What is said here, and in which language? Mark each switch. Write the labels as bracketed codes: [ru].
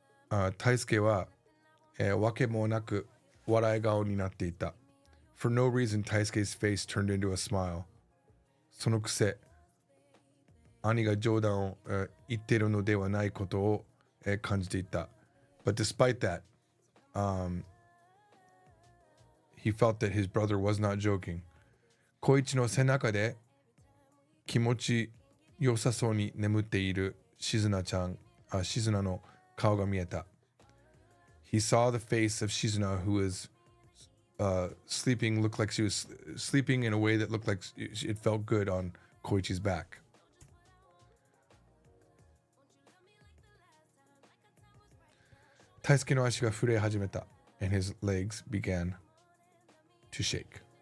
[ja] Taisuke は、わけもなく笑い顔になっていた。 [en] For no reason, Taisuke's face turned into a smile. [ja] そのくせ、兄が冗談を、言っているのではないことを、感じていた。 [en] But despite that, he felt that his brother was not joking. [ja] 小一の背中で気持ちよさそうに眠っている静菜の顔が見えた。 [en] He saw the face of Shizuna, who was sleeping, looked like she was sleeping in a way that looked like it felt good on Koichi's back. Taisuke [ja] の足が震え始めた [en] and his legs began to shake.